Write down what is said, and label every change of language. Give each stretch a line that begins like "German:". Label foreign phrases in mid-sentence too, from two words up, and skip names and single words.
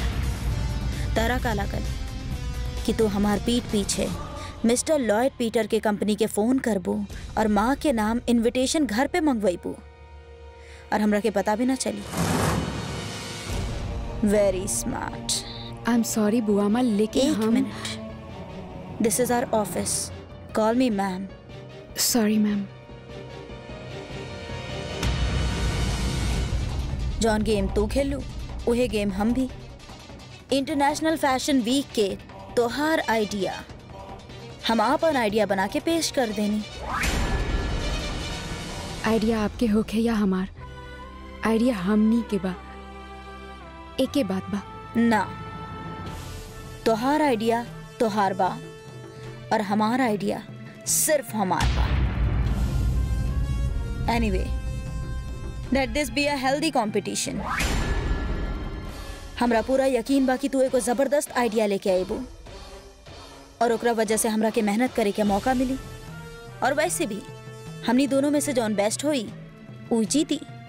Bhojpuri: तारा का लागल कि तू हमार पीठ पीछे मिस्टर लॉयड पीटर के कंपनी के फोन करबू और माँ के नाम इनविटेशन घर पे मंगवाईबू और हमरा के पता भी ना चली।
English: Very smart. I am sorry
Bhojpuri: बुआ माँ, लेकिन एक मिनट,
English: This is our office, call me ma'am. Sorry ma'am.
Bhojpuri: जॉन गेम तू खेलू उहे गेम हम भी।
English: International Fashion Week
Bhojpuri: के तोहार आइडिया हम अपन आइडिया बना के पेश कर देनी। आइडिया आपके होखे या हमार, आइडिया हमनी के बा, एके बात बा ना। तोहार आइडिया तोहार बा और हमार आइडिया सिर्फ हमार बा।
English: Anyway, let this be a healthy competition.
Bhojpuri: हमरा पूरा यकीन बा कि तू एगो जबरदस्त आइडिया लेके आईबू और ओकरा वजह से हमरा के मेहनत करे के मौका मिली। और वैसे भी हमनी दोनों में से जौन बेस्ट होई ऊ जीती।